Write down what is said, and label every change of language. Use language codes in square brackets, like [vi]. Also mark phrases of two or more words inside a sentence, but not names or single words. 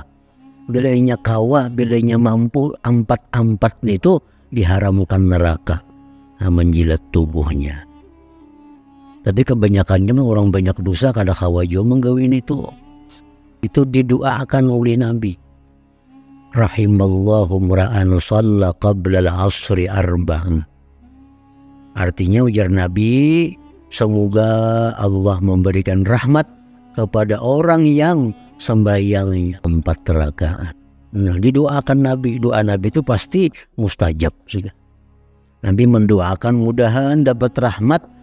[bjn] Bilanya kawa, bilanya mampu, empat itu diharamkan neraka. [id] Menjilat tubuhnya. [bjn] Tapi kebanyakannya orang banyak dosa kada kawa juga menggawin itu. [id] Itu didoakan oleh Nabi. [ar] Rahimallahu mra'an shalla qabla al-'asri arba'an. [id] Artinya ujar Nabi, semoga Allah memberikan rahmat kepada orang yang sembahyang 4 rakaat. Nah, didoakan Nabi, doa Nabi itu pasti mustajab. Nabi mendoakan mudahan dapat rahmat.